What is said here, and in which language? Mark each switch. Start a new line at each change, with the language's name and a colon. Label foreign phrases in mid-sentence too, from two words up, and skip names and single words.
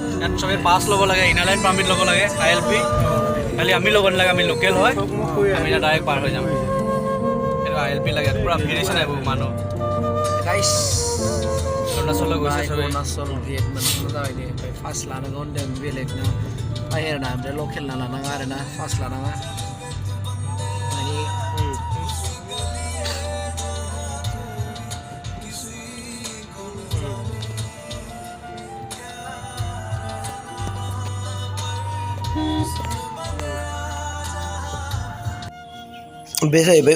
Assamese: ইয়াত চবে পাছ ল'ব লাগে, ইনাৰ লাইন পাৰ্মিট ল'ব লাগে, ILP। খালি আমি ল'ব নালাগে, আমি লোকেল হয়, আমি এতিয়া ডাইৰেক্ট পাৰ হৈ যাম। এইটো ILP লাগে, পূৰা ফিৰিছে নাই বহুত মানুহ। गाइस অৰুণাচললৈ গৈছে চবে।
Bodo: अरुणाचल गेट मोननो जाबाय दे ओमफ्राय फार्स्ट लानांगौ होनदों बेलेगनो बाहेरना ओमफ्राय लकेलना लानाङा आरोना फार्स्ट लानाङा माने बे जाहैबाय